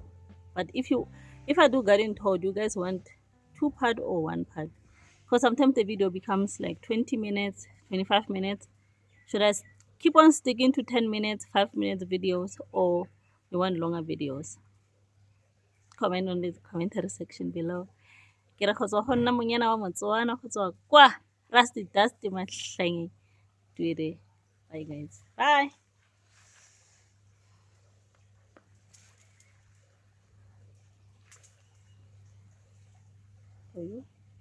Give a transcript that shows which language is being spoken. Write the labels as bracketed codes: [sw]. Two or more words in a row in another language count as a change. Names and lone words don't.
[en] But if I do garden tour, do you guys want 2 part or 1 part? Because sometimes the video becomes like 20 minutes, 25 minutes. Should I keep on sticking to 10 minutes, 5 minutes videos, or you want longer videos? Comment on the commentary section below. [tn] Ke re go tswa go nna monyana wa Motswana go tswa kwa Rusty Dusty Mahlange. [en] Bye guys. Bye. For you.